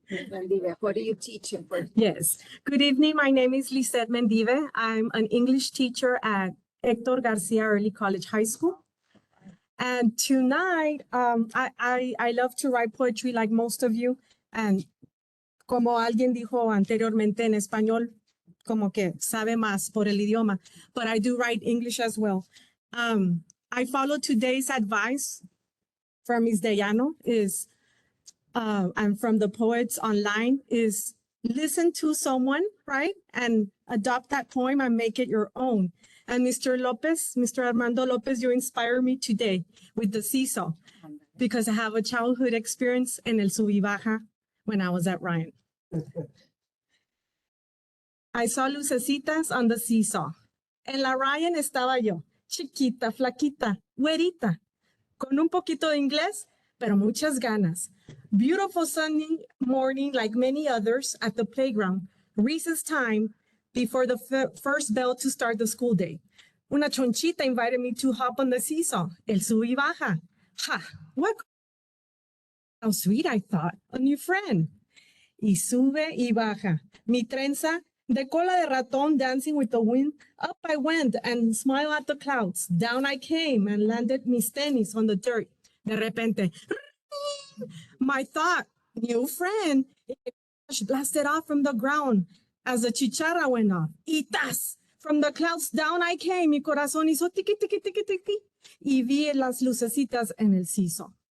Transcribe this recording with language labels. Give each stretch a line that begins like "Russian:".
English: Mendive, what are you teaching for? Yes. Good evening. My name is Lisette Mendive. I'm an English teacher at Hector Garcia Early College High School. And tonight, I love to write poetry like most of you. And
Spanish: como alguien dijo anteriormente en español, como que sabe más por el idioma,
English: but I do write English as well. I follow today's advice from Ms. Dayano and from the poets online is listen to someone, right? And adopt that poem and make it your own. And Mr. Armando Lopez, you inspire me today with the seesaw because I have a childhood experience in
Spanish: el sub y baja
English: when I was at Ryan. I saw lucecitas on the seesaw.
Spanish: En la Ryan estaba yo, chiquita, flaquita, güerita, con un poquito de inglés, pero muchas ganas.
English: Beautiful sunny morning like many others at the playground. Recess time before the first bell to start the school day.
Spanish: Una chonchita
English: invited me to hop on the seesaw,
Spanish: el sub y baja.
English: Ha, what? How sweet, I thought, a new friend.
Spanish: Y sube y baja. Mi trenza de cola de ratón
English: dancing with the wind. Up I went and smiled at the clouds. Down I came and landed
Spanish: mis tenis
English: on the dirt.
Spanish: De repente,
English: my thought, new friend, blasted off from the ground as the chicharra went off.
Spanish: Y tas!
English: From the clouds down I came.
Spanish: Mi corazón hizo tiqui, tiqui, tiqui, tiqui. Y vi las lucecitas en el seesaw.